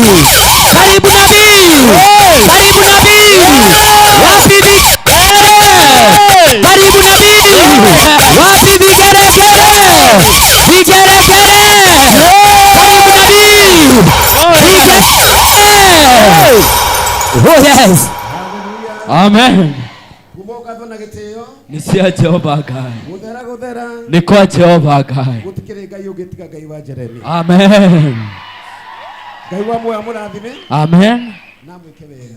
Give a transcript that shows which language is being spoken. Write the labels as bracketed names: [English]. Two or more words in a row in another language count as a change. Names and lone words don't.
[Swahili] Karibu nabii. Karibu nabii. Wapi vigeregere? Karibu nabii. Wapi vigeregere? Vigeregere. Karibu nabii. Vigeregere. [English] Oh yes. Amen. [Kikuyu] na gitio nĩ cia Jehova Ngai. Guthera Nĩ kwa Jehova Ngai. gutikire Ngai ungitiga Ngai wa Jeremia. Amen. Ngai wa moyo mũrathime. Amen. Na mwike wega.